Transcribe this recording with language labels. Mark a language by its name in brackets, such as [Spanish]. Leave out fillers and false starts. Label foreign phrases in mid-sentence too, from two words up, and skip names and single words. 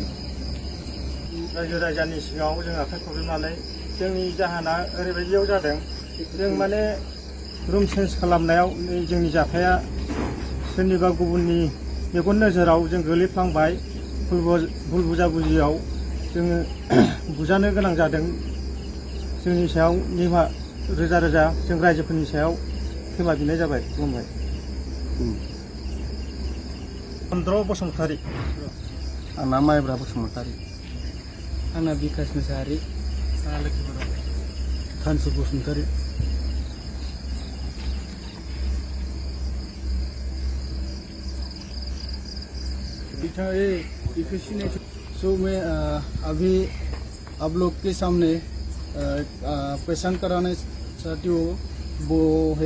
[Bodo] रायजो राजानि सिगाङाव जों आखाइ खबनानै जोंनि जाहोना ओरैबायदियाव जादों जों माने [English] room change [Bodo] खालामनायाव जोंनि जाथाया सोरनिबा गुबुननि मेगन नोजोराव जों गोलैफ्लांबाय भुल बुजाबुजियाव जोङो बुजानो गोनां जादों जोंनि सायाव निमाहा रोजा रोजा जों रायजोफोरनि सायाव खेमा बिनाय जाबाय। खुलुमबाय। चन्द्र बसुमतारी आंना माइब्रा बसुमतारी आंना बिकास मुसाहारि [Hindi] थानसु बसुमतारी सो मैं अभी आप लोग के सामने पहचान कराने चाहती हूँ वो है